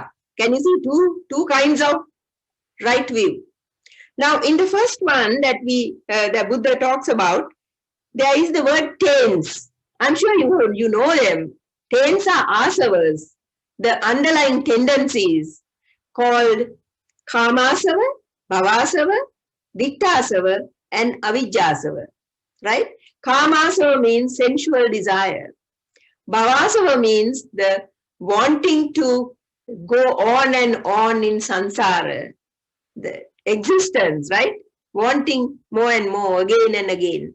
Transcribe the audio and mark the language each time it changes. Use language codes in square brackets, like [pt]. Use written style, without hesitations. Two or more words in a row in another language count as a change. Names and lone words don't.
[en] Can you see two kinds of right view? Now, in the first one that the Buddha talks about, there is the word tains. I'm sure you know them. Tains are asavas, the underlying tendencies called [pi] kamasava, bhavasava, ditthasava, [en] and avijjasava, right? Kamasava means sensual desire. Bhavasava means the wanting to go on and on in samsara, the existence, right? Wanting more and more, again and again.